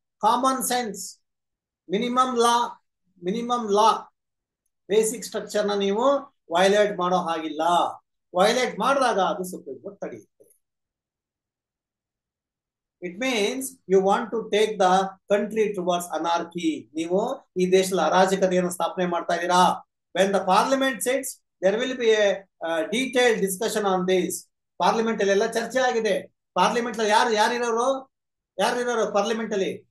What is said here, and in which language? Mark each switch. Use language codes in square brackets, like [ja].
[en] Common sense, minimum law, basic structure [kn] na ನೀವು violate ಮಾಡೋ ಹಾಗಿಲ್ಲ. ವೈಲೇಟ್ ಮಾಡಿದಾಗ ಅದು supreme court ತಡೆಯುತ್ತೆ. [en] It means you want to take the country towards anarchy. [kn] ನೀವು ಈ ದೇಶದ ಅರಾಜಕತೆಯನ್ನು ಸ್ಥಾಪನೆ ಮಾಡ್ತಾ ಇದ್ದೀರಾ. [en] when the parliament sits, there will be a detailed discussion on this. [kn] Parliament ಅಲ್ಲಿ ಎಲ್ಲ ಚರ್ಚೆ ಆಗಿದೆ. ಪಾರ್ಲಿಮೆಂಟ್ ಅಲ್ಲಿ ಯಾರಿರೋರು ಪಾರ್ಲಿಮೆಂಟ್ ಅಲ್ಲಿ?